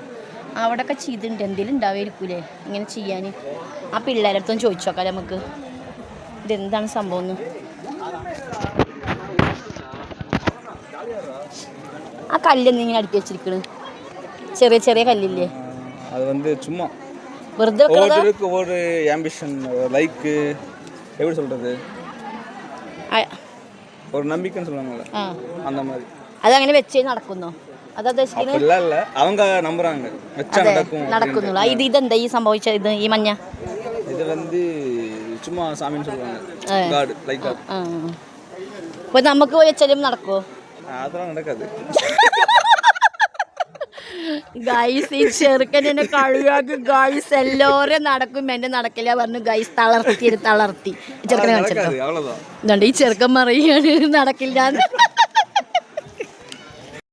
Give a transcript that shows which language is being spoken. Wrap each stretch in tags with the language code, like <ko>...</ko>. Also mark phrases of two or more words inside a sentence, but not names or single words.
<ml>അവിടെയൊക്കെ ചെയ്തിട്ടുണ്ട്. എന്തെങ്കിലും ഉണ്ടാവുമായിരിക്കൂലേ ഇങ്ങനെ ചെയ്യാൻ? ആ പിള്ളേരുടെ അടുത്തൊന്നും ചോദിച്ചു നോക്കാം നമുക്ക്, ഇതെന്താണ് സംഭവം എന്ന്. ആ കല്ലെന്ന് ഇങ്ങനെ അടുക്കി വെച്ചിരിക്കണ്, ചെറിയ ചെറിയ കല്ലില്ലേ?</ml> <ta>அது வந்து சும்மா</ta> <ml>വെറുതെ</ml> <ta>ஒவ்வொருத்தருக்கு ஒவ்வொரு ஆம்பிஷன், லைக் எப்படி சொல்றது, ஒரு நம்பிக்கைன்னு சொல்லுவாங்கல்ல, அந்த மாதிரி.</ta> <ml>അതങ്ങനെ വെച്ച് നടക്കുന്നോ?</ml> <ta>இல்ல இல்ல, அவங்க நம்புறாங்க வெச்சா</ta> <ml>നടക്കുന്നുള്ളൂ. ഇതെന്താ ഈ സംഭവിച്ച ഇത്? ഈ മഞ്ഞ</ml> <ta>இது வந்து சும்மா சாமின்னு சொல்லுவாங்க,</ta> <en>god like god.</en> <ml>അപ്പോൾ നമുക്ക് പോയി വെച്ചാലും നടക്കുമോ?</ml> <ta>அதெல்லாம் நடக்காது</ta> <ml>ഗൈസ്. ഈ ചെറുക്കനെ കളിയാക്കും ഗൈസ്. എല്ലാവരും നടക്കും, എന്നെ നടക്കില്ല പറഞ്ഞു ഗൈസ്. തളർത്തി ചെറുക്കനെ കാണിച്ചോ. ഈ ചെറുക്കൻ പറയാണ് നടക്കില്ല.</ml>